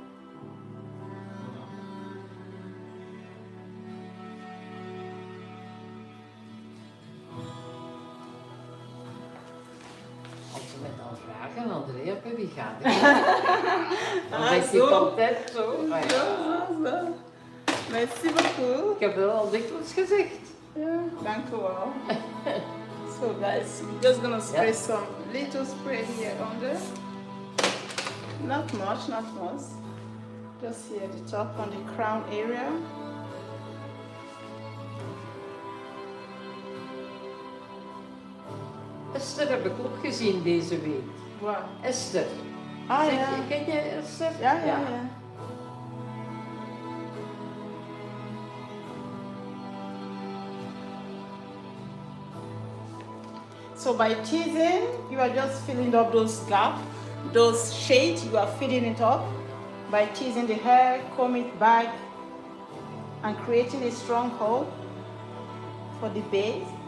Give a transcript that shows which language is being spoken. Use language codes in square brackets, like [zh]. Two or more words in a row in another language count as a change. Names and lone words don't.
[nl] Als ze mij dan vragen, Andrea, bij wie gaat het? Dan denk ik altijd zo. Ah, ja. Zo. [fr] Merci beaucoup. [nl] Ik heb dat al dikwijls gezegd. Ja, dank u wel. [en] So guys, we're just gonna spray some little spray here under. Not much. Just here at the top on the crown area. [nl] Esther heb ik ook gezien deze week. Wow. Esther. Ah Zeg, ja. ken jij Esther? Ja. [en] So by teasing, you are just filling up those gaps, those shades, you are filling it up. By teasing the hair, comb it back, and creating a strong hold for the base.